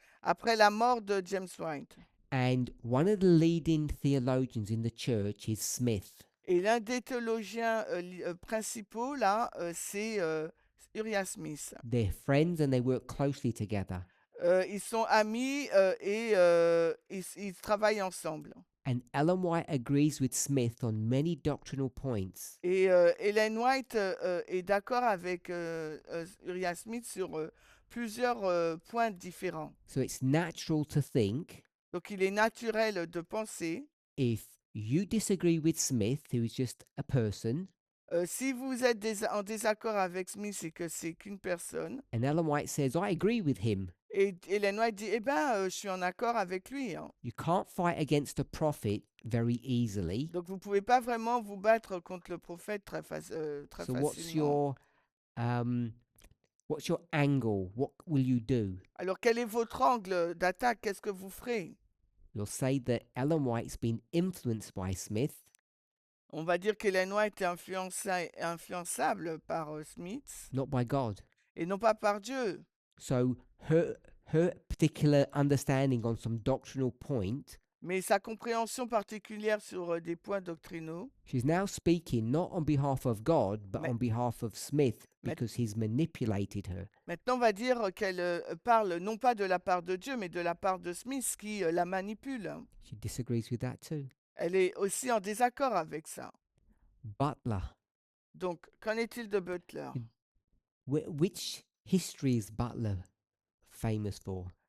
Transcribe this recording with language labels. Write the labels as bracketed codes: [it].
[fr] après la mort de James White. [en] And one of the leading theologians in the church is Smith. [fr] Et l'un des théologiens principaux, là, c'est Uriah Smith. [en] They're friends and they work closely together. [fr] Ils sont amis et ils travaillent ensemble. [en] And Ellen White agrees with Smith on many doctrinal points. [fr] Et Ellen White est d'accord avec Uriah Smith sur plusieurs points différents. [en] So it's natural to think [fr] Donc il est naturel de penser, [en] if you disagree with Smith, who is just a person, [fr] si vous êtes en désaccord avec Smith et que c'est qu'une personne, [en] and Ellen White says, I agree with him, [fr] et Ellen White dit, eh ben, je suis en accord avec lui. Hein. [en] you can't fight against a prophet very easily. [fr] Donc vous pouvez pas vraiment vous battre contre le prophète très [en] So what's [fr] facilement. [en] your angle? What will you do? [fr] Alors quel est votre angle d'attaque? Qu'est-ce que vous ferez? [en] You'll say that Ellen White's been influenced by Smith, [fr] On va dire qu'Ellen White est influençable par Smith [en] not by God. [fr] et non pas par Dieu. [en] So her particular understanding on some doctrinal point, [fr] Mais sa compréhension particulière sur des points doctrinaux, [en] she's now speaking not on behalf of God, but [fr] Mais- [en] on behalf of Smith [fr] Mais- [en] because he's manipulated her. [fr] maintenant on va dire qu'elle parle non pas de la part de Dieu, mais de la part de Smith qui la manipule. [en] She disagrees with that too. [fr] Elle est aussi en désaccord avec ça. [en] Butler. [fr] Donc, qu'en est-il de Butler? [en] Which history is Butler famous for?